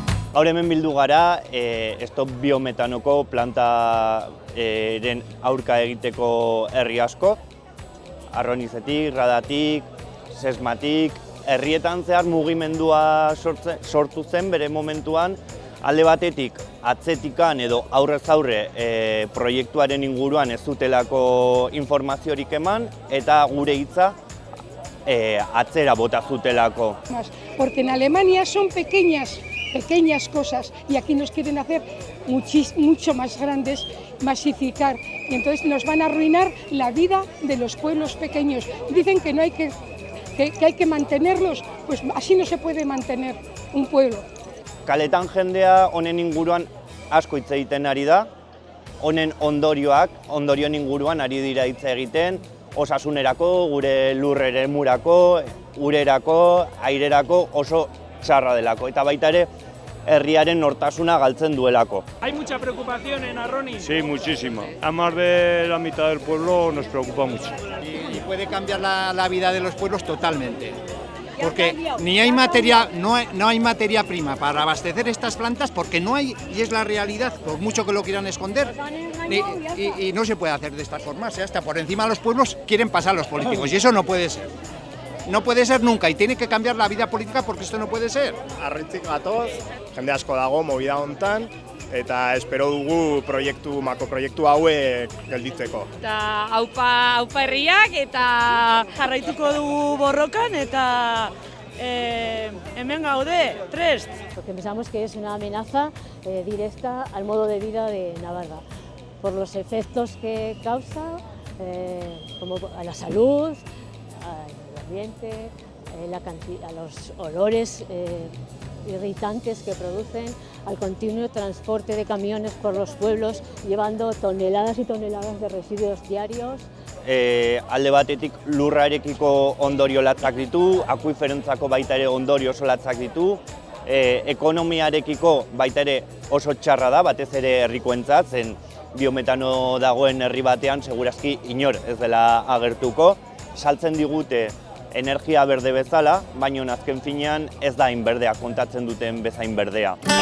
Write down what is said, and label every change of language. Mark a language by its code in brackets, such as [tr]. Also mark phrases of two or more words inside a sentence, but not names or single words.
[eu] Gaur hemen bildu gara, stop biometanoko plantaren aurka egiteko herri asko, Arronizetik, Radatik, Sesmatik, herrietan zehar mugimendua sortu zen bere momentuan, alde batetik atzetikan edo aurrez aurre proiektuaren inguruan ez zutelako informaziorik eman eta gure hitza atzera bota zutelako. [es] Porque en Alemania son pequeñas cosas y aquí nos quieren hacer mucho más grandes, masificar, y entonces nos van a arruinar la vida de los pueblos pequeños. Dicen que no hay que hay que mantenerlos, pues así no se puede mantener un pueblo. [eu] Kaletan jendea honen inguruan asko hitz egiten ari da, honen ondorioen inguruan ari dira hitz egiten, osasunerako, gure lur eremurako, urerako, airerako oso txarra delako, eta baita ere herriaren nortasuna galtzen duelako. [es] ¿Hay mucha preocupación en Arroni? Sí, muchísima. A más de la mitad del pueblo nos preocupa mucho. Y puede cambiar la vida de los pueblos totalmente. Porque ni hay materia, no hay materia prima para abastecer estas plantas porque no hay, y es la realidad, por mucho que lo quieran esconder, y no se puede hacer de esta forma. O sea, hasta por encima de los pueblos quieren pasar los políticos y eso no puede ser. No puede ser nunca y tiene que cambiar la vida política porque esto no puede ser. [eu] Arritzik gatoz, jende asko dago movida hontan, eta espero dugu makroproiektu hauek gelditzeko. Eta aupa herriak eta jarraituko dugu borrokan eta hemen gaude, prest. [es] Porque pensamos que es una amenaza directa al modo de vida de Navarra, por los efectos que causa, como a la salud, al ambiente, a los olores irritantes que producen, al continuo transporte de camiones por los pueblos, llevando toneladas y toneladas de residuos diarios. [eu] Alde batetik lurrarekiko ondorio latzak ditu, akuiferentzako baita ere ondorio oso latzak ditu, ekonomiarekiko baita ere oso txarra da, batez ere herrikoentzat, zen biometano dagoen herri batean segurazki inor ez dela agertuko, saltzen digute energia berde bezala, baina azken finean ez da hain berdea, kontatzen duten bezain berdea.